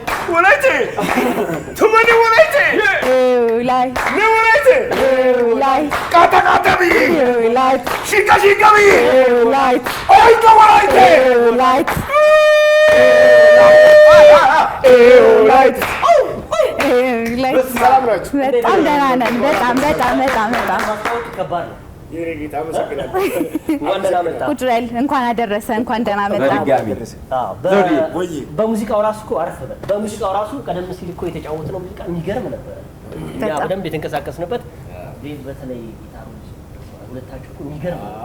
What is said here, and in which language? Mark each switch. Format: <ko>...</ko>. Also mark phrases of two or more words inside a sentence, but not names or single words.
<wal>Wolaite. Tumani wolaite. Wolaite. Ne wolaite. Wolaite. Kata kata bi. Wolaite. Shika shika bi. Wolaite. Oi to wolaite. Wolaite. Wolaite.</wal> <am>ሰላም ናችሁ? በጣም ደህና ነን። በጣም ማስታወቅ ከባድ ነው። የኔ ጌታ አመሰግናለሁ። እንኳን ደህና መጣ። ቁጭ በል። እንኳን አደረሰ። እንኳን ደህና መጣ። በሙዚቃው ራሱ እኮ አረፍ በል። በሙዚቃው ራሱ ቀደም ሲል እኮ የተጫወትነው ሙዚቃ የሚገርም ነበር። እኛ በደንብ የተንቀሳቀስንበት ዴቭ በተለይ ጊታሮች ሁለታችሁ እኮ የሚገርም ነው።</am>